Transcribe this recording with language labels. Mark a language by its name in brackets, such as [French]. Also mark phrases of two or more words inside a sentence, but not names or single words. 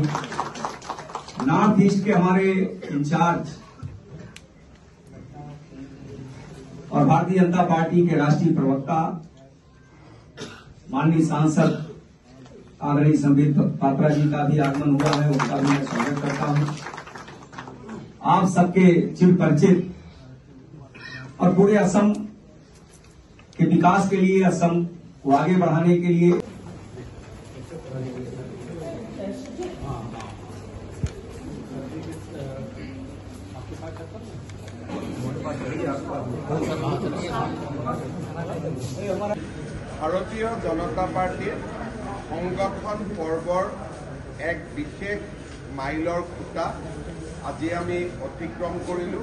[English] north east [Hindi] के हमारे इंचार्ज और भारतीय जनता पार्टी के राष्ट्रीय प्रवक्ता माननीय सांसद आदरणीय संबित पात्रा जी का भी आगमन हुआ है, उनका भी मैं स्वागत करता हूं। आप सबके चिर परिचित और पूरे असम के विकास के लिए, असम को आगे बढ़ाने के लिए [Assamese] ভারতীয় জনতা পার্টিৰ সংগঠন পৰ্বৰ এক বিশেষ মাইলৰ খুঁটা আজি আমি অতিক্ৰম কৰিলোঁ।